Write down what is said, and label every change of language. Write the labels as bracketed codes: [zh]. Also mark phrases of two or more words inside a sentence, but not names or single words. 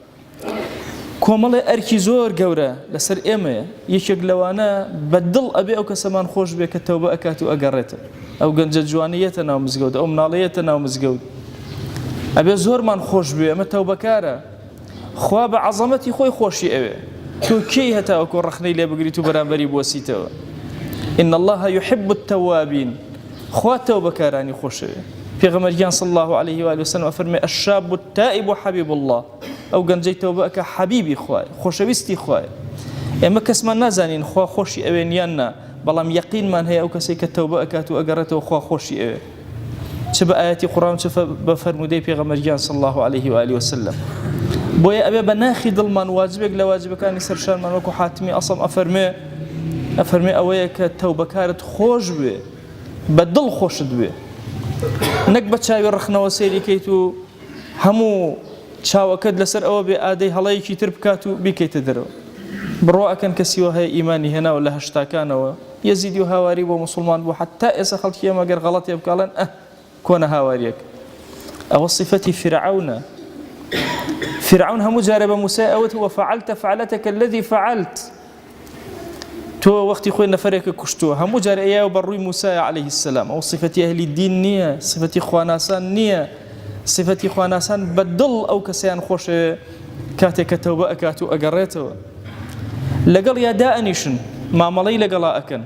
[ckb] کۆمەڵێ ئەرکی زۆر گەورە لەسەر ئێمەیە، یەکێک لەوانە بەدڵ ئەبێ ئەو کەسەمان خۆش بێ کە تەوبە ئەکات و ئەگەڕێتە، ئەو گەنجە جوانیەتە ناو مزگەوت، ئەو مناڵەیەتە ناو مزگەوت، ئەبێ زۆرمان خۆش بێ، ئەمە تەوبەکارە. خوا بە عەزەمەتی خۆی خۆشی ئەوێ، تۆ کێی هەتاوەکو ڕەخنەی لێ بگریت و بەرامبەری بوەسیتەوە. [ar] إن الله يحب التوابين، [ckb] خوا تەوبەکارانی خۆشەوێ. [ar] پێغەمبەریان صلی الله عليه وآله وسلم أفرمي الشاب التائب حبيب الله، [ckb] ئەو گەنجەی تەوبە ئەکا حەبیبی خوایە، خۆشەویستی خوایە. ئێمە کەسمان نازانین خوا خۆشی ئەوێن یان نا، بەڵام یەقینمان هەیە ئەو کەسێک کە تەوبە ئەکات و ئەگەڕێتەوە خوا خۆشی ئەوێ، چ بە ئاەتی قورئان چ بە فەرمودەی پێغەمبەریان [ar] صلی الله عليه وآله وسلم. [ckb] بۆیە ئەبێ بە ناخی دڵمان واجبێک لە واجبەکانی سەرشانمان وەکو حاتمی ئەسڵم ئەفەرمێ ئەوەیە کە تەوبەکارت خۆش بێ، بە دڵ خۆشت بێ، نەک بە چاوی ڕخنەوە سەیریکەیت و هەموو چاوەکەت لەسەر ئەوە بێ ئادەی هەڵەیەکی تر بکات و بیکەیتە دەرەوە. بڕوا ئەکەن کەسیوە هەیە ئیمانی هێناوە لە هەشتاکانەوە، یەزیدی و هاواری بۆ مسلمان بوو، حتا ئێستا خەڵکی ئێمە گەر غەڵەتێ بکڵێن کۆنە هاواریەک. ئەوە صفەتی فرعونە. فرعون هەموو جارە بە موسای ئەوت [ar] وفعلت فعلتك الذي فعلت، [ckb] تۆ وەختی خۆی نەفەرێکە کوشتووە، هەموو جارە ئەیە بەڕووی موسای [ar] عليه السلام. [ckb] ئەو صفەتی ئەهلی دین نییە، صفەتی خواناسان نییە، صفەتی خواناسان بەدڵ ئەو کەسیان خۆشە کاتێک کە تەوبە ئەکات و ئەگەڕێتەوە. لەگەڵ یادا ئەنیشن، مامەڵەی لەگەڵا ئەکەن.